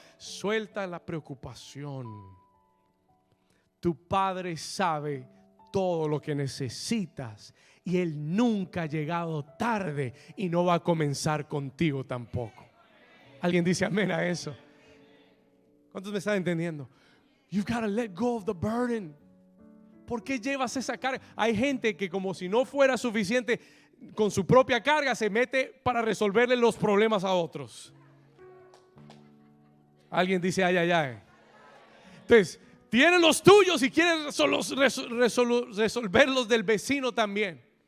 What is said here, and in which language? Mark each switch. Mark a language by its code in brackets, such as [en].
[es] Suelta la preocupación. Tu Padre sabe todo lo que necesitas y Él nunca ha llegado tarde y no va a comenzar contigo tampoco. ¿Alguien dice amén a eso? ¿Cuántos me están entendiendo? [en] You've got to let go of the burden. [es] ¿Por qué llevas esa carga? Hay gente que, como si no fuera suficiente con su propia carga, se mete para resolverle los problemas a otros. Alguien dice ay, ay, ay. Entonces, tienes los tuyos y quieres resolver los del vecino también.